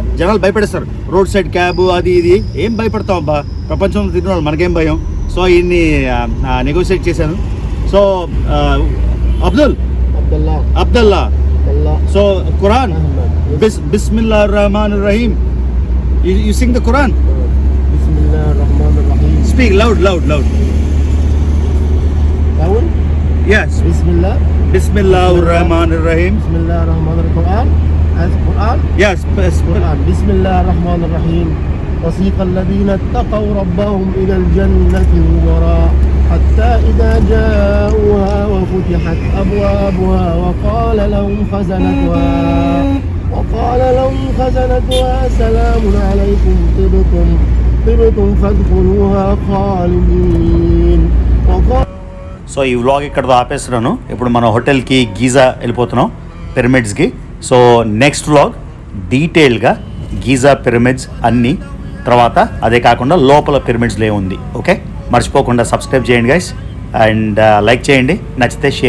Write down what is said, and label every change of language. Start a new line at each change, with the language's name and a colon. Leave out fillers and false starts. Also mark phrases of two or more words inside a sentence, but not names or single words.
Telugu: జనాలు భయపడేస్తారు,
English: road side cab
Telugu: అది ఇది. ఏం భయపడతాం అబ్బా, ప్రపంచంలో తిరిగిన వాళ్ళు మనకేం భయం. సో ఈయన్ని నెగోసియేట్ చేశాను. సో అబ్దుల్లా.
Arabic: సో ఖురాన్, بسم الله الرحمن الرحيم.
English: You sing the Quran?
Arabic: بسم الله الرحمن الرحيم.
English: Speak loud. Loud? Yes.
Arabic: Bismillah. بسم الله الرحمن الرحيم. بسم الله الرحمن القرآن. As Quran?
English: Yes. Quran.
Arabic: بسم الله الرحمن الرحيم. وسيق الذين اتقوا ربهم إلى الجنة زمرا حتى إذا جاءوها وفتحت أبوابها وقال لهم خزنتها سلام عليكم طبتم فادخلوها خالدين.
Telugu: సో ఈ వ్లాగ్ ఇక్కడతో ఆపేస్తున్నాను. ఇప్పుడు మన హోటల్కి గీజా వెళ్ళిపోతున్నాం, పిరమిడ్స్కి. సో
English: next vlog
Telugu: డీటెయిల్గా గీజా పిరమిడ్స్ అన్నీ, తర్వాత అదే కాకుండా లోపల పిరమిడ్స్లో ఏముంది. ఓకే, మర్చిపోకుండా సబ్స్క్రైబ్ చేయండి
English: guys, and like
Telugu: చేయండి, నచ్చితే షేర్ కూడా చేయండి.